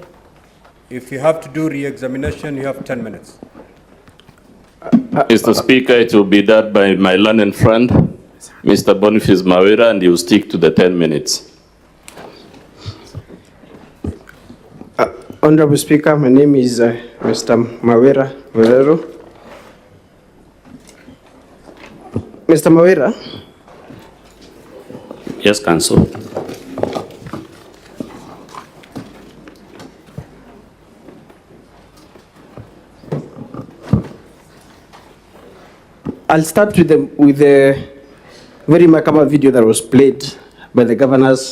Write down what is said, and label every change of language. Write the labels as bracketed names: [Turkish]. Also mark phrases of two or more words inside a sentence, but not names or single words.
[English] If you have to do re-examination, you have 10 minutes. Mr. Speaker, it will be done by my learned friend, Mr. Boniface Mawira, and he will stick to the 10 minutes. Honorable Speaker, my name is Mr. Mawira Verero. Mr. Mawira. Yes, Counsel. I'll start with the very macabre video that was played by the governor.